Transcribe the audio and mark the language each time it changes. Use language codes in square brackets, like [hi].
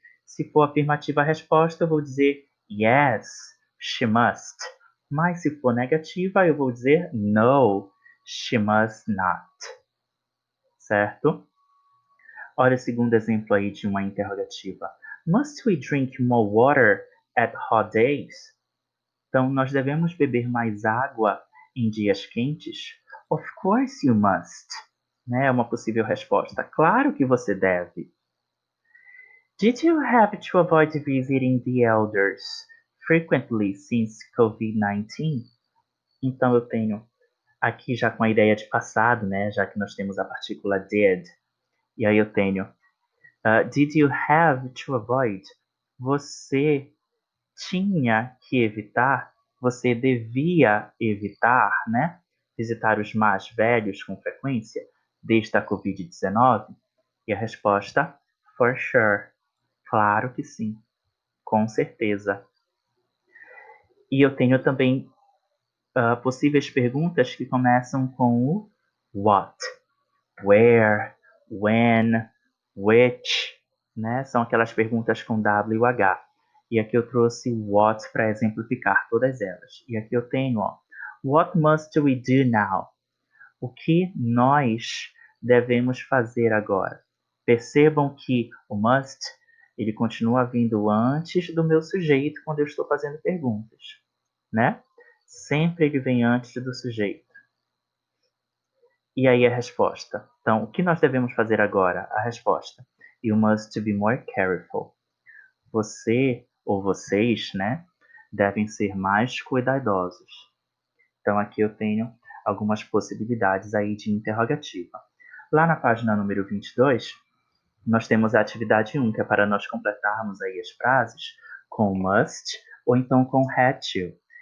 [pt] Se for afirmativa a resposta, eu vou dizer yes, she must. Mas se for negativa, eu vou dizer no, she must not. Certo? Olha o segundo exemplo aí de uma interrogativa. [en] Must we drink more water at hot days? [pt] Então, nós devemos beber mais água em dias quentes? Of course you must. Né? É uma possível resposta. Claro que você deve. [en] Did you have to avoid visiting the elders frequently since COVID-19? [pt] Então, eu tenho aqui já com a ideia de passado, né? Já que nós temos a partícula did. [en] E aí eu tenho did you have to avoid? [pt] Você tinha que evitar, você devia evitar, né? Visitar os mais velhos com frequência desde a Covid-19? E a resposta, for sure. Claro que sim, com certeza. E eu tenho também possíveis perguntas que começam com o what, where, when, which, né? São aquelas perguntas com W e H. E aqui eu trouxe what para exemplificar todas elas. E aqui eu tenho, ó, what must we do now? O que nós devemos fazer agora? Percebam que o must, ele continua vindo antes do meu sujeito quando eu estou fazendo perguntas, né? Sempre ele vem antes do sujeito. E aí a resposta. Então, o que nós devemos fazer agora? A resposta. [en] You must be more careful. [pt] Você ou vocês, né, devem ser mais cuidadosos. Então aqui eu tenho algumas possibilidades aí de interrogativa. Lá na página número 22, nós temos a atividade 1, que é para nós completarmos aí as frases com must ou então com had to.